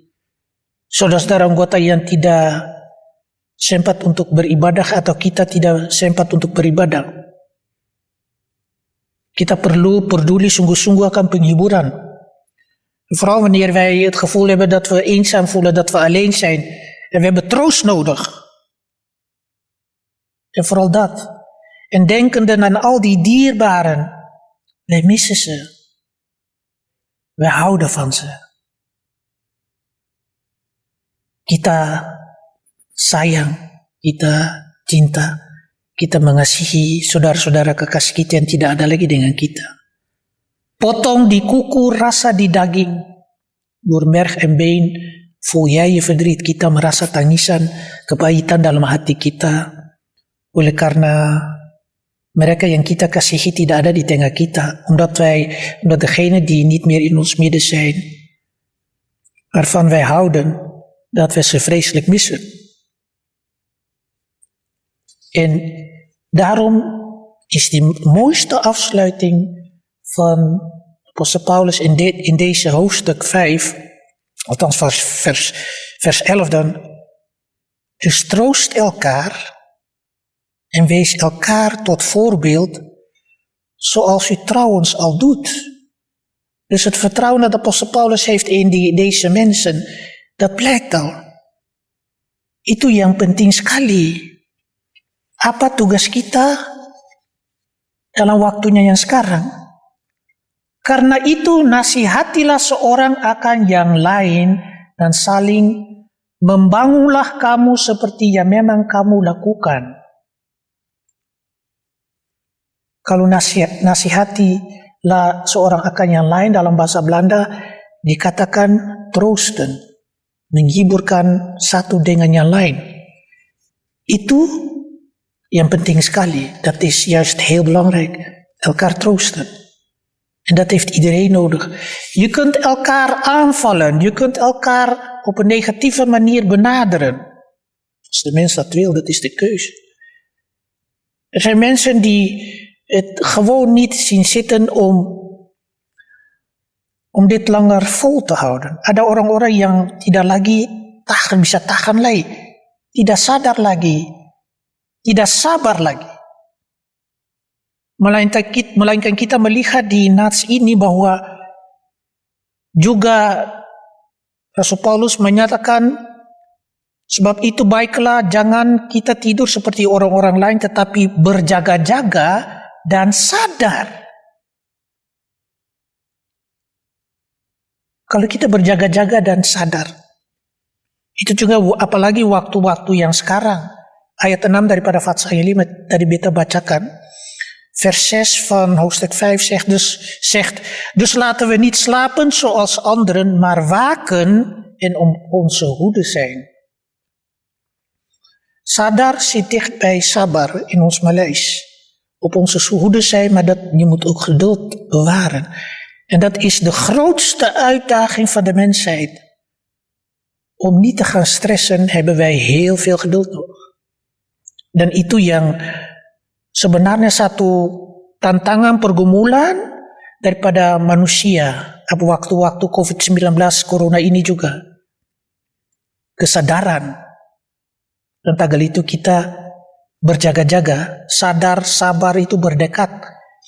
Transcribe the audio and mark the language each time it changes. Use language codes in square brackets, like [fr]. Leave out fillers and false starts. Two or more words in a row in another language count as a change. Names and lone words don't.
[id] Saudara-saudara anggota yang tidak sempat untuk beribadah atau kita tidak sempat untuk beribadah. Kita perlu peduli sungguh-sungguh akan penghiburan. [nl] Vooral wanneer wij het gevoel hebben dat we eenzaam voelen, dat we alleen zijn. En we hebben troost nodig. En vooral dat. En denkende aan al die dierbaren. Wij missen ze. Wij houden van ze. [id] Kita sayang, kita cinta, kita mengasihi saudara-saudara kekasih kita yang tidak ada lagi dengan kita. Potong di kuku, rasa di daging. [nl] Door merg en been voel jij je verdriet. [id] Kita merasa tangisan, kepahitan dalam hati kita. Oleh karena mereka yang kita kasihi tidak ada di tengah kita. [nl] Omdat degenen die niet meer in ons midden zijn, waarvan wij houden, dat we ze vreselijk missen. En daarom is die mooiste afsluiting van apostel Paulus in deze hoofdstuk 5, althans vers 11 dan, dus troost elkaar en wees elkaar tot voorbeeld, zoals u trouwens al doet. Dus het vertrouwen dat apostel Paulus heeft in deze mensen, dat blijkt al. [id] Itu yang penting sekali. Apa tugas kita dalam waktunya yang sekarang? Karena itu nasihatilah seorang akan yang lain dan saling membangunlah kamu seperti yang memang kamu lakukan. Kalau nasihatilah seorang akan yang lain dalam bahasa Belanda dikatakan troosten, menghiburkan satu dengan yang lain. Itu yang penting sekali. [nl] Dat is juist heel belangrijk. Elkaar troosten. En dat heeft iedereen nodig. Je kunt elkaar aanvallen. Je kunt elkaar op een negatieve manier benaderen. Als de mens dat wil, dat is de keuze. Er zijn mensen die het gewoon niet zien zitten om dit langer vol te houden. [id] Ada orang-orang yang tidak lagi bisa tahan lagi. Tidak sadar lagi. Tidak sabar lagi. Melainkan kita melihat di nats ini bahwa juga Rasul Paulus menyatakan, sebab itu baiklah jangan kita tidur seperti orang-orang lain, tetapi berjaga-jaga dan sadar. Kalau kita berjaga-jaga dan sadar, itu juga apalagi waktu-waktu yang sekarang. Ayat 6 daripada Fatsal 5 tadi beta bacakan. [nl] Vers 6 van hoofdstuk 5 zegt, dus laten we niet slapen zoals anderen, maar waken en om onze hoede zijn. Sadar zit dicht bij sabar in ons Maleis. Op onze hoede zijn, maar je moet ook geduld bewaren. En dat is de grootste uitdaging van de mensheid. Om niet te gaan stressen hebben wij heel veel geduld nodig. [id] Dan itu yang sebenarnya satu tantangan pergumulan daripada manusia waktu-waktu COVID-19 corona ini juga. Kesadaran. Dan tagal itu kita berjaga-jaga, sadar, sabar itu berdekat.